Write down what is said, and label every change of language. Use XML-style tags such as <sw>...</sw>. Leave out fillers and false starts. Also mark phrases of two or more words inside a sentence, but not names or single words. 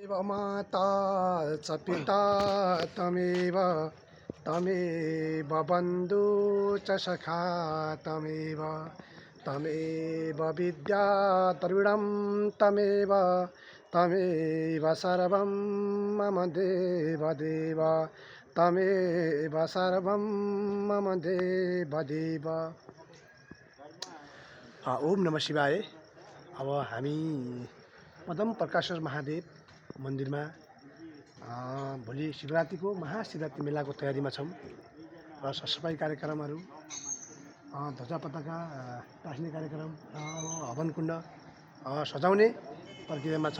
<sa>माता च पिता तमेव तमेव बन्धु च सखा तमेव तमेव विद्या द्रविडं तमेव तमेव सर्वं मम देव देव तमेव सर्वं मम देव देव। ओम नमः शिवाय।</sa> <ne>अब हामी पदम प्रकाशर महादेव मन्दिरमा भोलि शिवरात्रिको महाशिवरात्रि मेलाको तयारीमा छौँ र सरसफाइ कार्यक्रमहरू, ध्वजा पताका टाँस्ने कार्यक्रम, हवन कुण्ड सजाउने प्रक्रियामा छौँ।</ne>